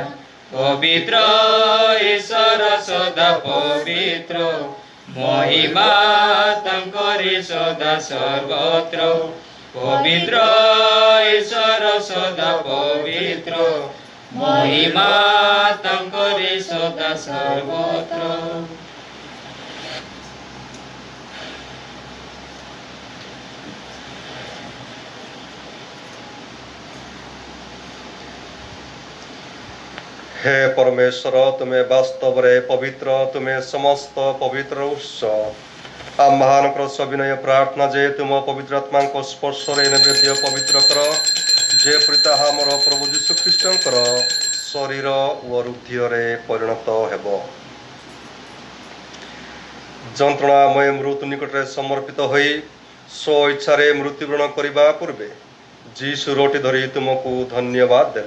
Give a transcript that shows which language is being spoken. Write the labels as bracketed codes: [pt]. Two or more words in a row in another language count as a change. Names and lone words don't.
[or] ପବିତ୍ର ଈଶ୍ୱର ସଦା ପବିତ୍ର ମହିମା ତାଙ୍କରି ସଦା ସର୍ବତ୍ର। ପବିତ୍ର ଈଶ୍ୱର ସଦା ପବିତ୍ର ମହିମା ତାଙ୍କରି ସଦା ସର୍ବତ୍ର। ହେ ପରମେଶ୍ୱର ତୁମେ ବାସ୍ତବରେ ପବିତ୍ର ତୁମେ ସମସ୍ତ ପବିତ୍ର ଉତ୍ସ। ଆମମାନଙ୍କର ସବିନୟ ପ୍ରାର୍ଥନା ଯେ ତୁମ ପବିତ୍ର ଆତ୍ମାଙ୍କ ସ୍ପର୍ଶରେ ନୈବେଦ୍ୟ ପବିତ୍ର କର ଯେପରି ତାହା ଆମର ପ୍ରଭୁ ଯୀଶୁ ଖ୍ରୀଷ୍ଟଙ୍କର ଶରୀର ଓ ହୃଦୟରେ ପରିଣତ ହେବ। ଯନ୍ତ୍ରଣାମୟ ମୃତ୍ୟୁ ନିକଟରେ ସମର୍ପିତ ହୋଇ ସ୍ୱ ଇଚ୍ଛାରେ ମୃତ୍ୟୁବରଣ କରିବା ପୂର୍ବେ ଯୀଶୁ ରୋଟି ଧରି ତୁମକୁ ଧନ୍ୟବାଦ ଦେଲେ।